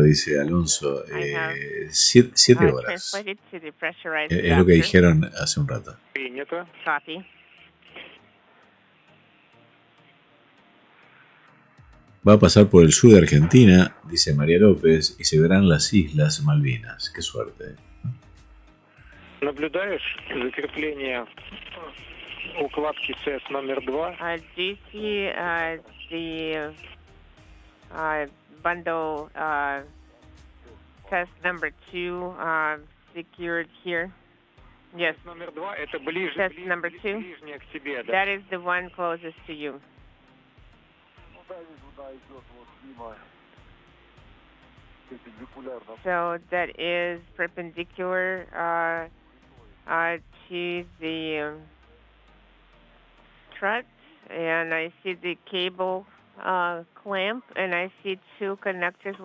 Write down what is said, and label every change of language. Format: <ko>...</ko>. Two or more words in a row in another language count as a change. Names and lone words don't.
<es>Dice Alonso. 7 horas. Es lo que dijeron hace un rato. Va a pasar por el sur de Argentina, dice María López, y se verán las Islas Malvinas. Qué suerte.</es> <ru>Наблюдаешь закрепление укладки СС номер 2?</ru> <en>Do you see the bundle test number 2 secured here? Yes. Test number 2. That is the one closest to you. So that is perpendicular to the strut, and I see the cable clamp, and I see 2 connectors.</en>